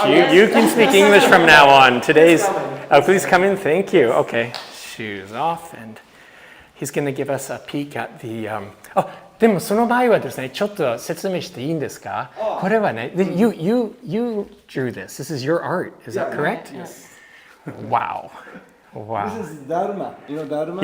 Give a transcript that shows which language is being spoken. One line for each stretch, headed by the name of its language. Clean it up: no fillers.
English: You can speak English from now on. Today's. Oh, please come in. Thank you. Okay. Shoes off, and he's going to give us a peek at the.
Japanese: でもその場合はですね、ちょっと説明していいんですか？これはね、
English: you drew this. This is your art. Is that correct? Yes. Wow. This is Dharma. You know Dharma?